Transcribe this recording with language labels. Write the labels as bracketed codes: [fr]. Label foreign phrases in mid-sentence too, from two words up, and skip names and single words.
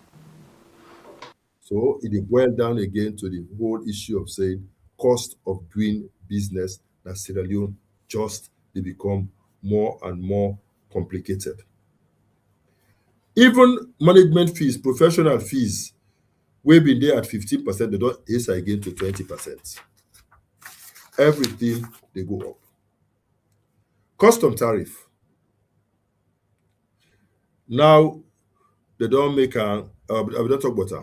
[kri] So it dey boil down again to the whole issue of saying cost of doing business that Sierra Leone just they become more and more complicated. Even management fees, professional fees, wey been dey at 15%, they don raise again to 20%. Everything dey go up. Custom tariff. Now they don make am, I will not talk about am.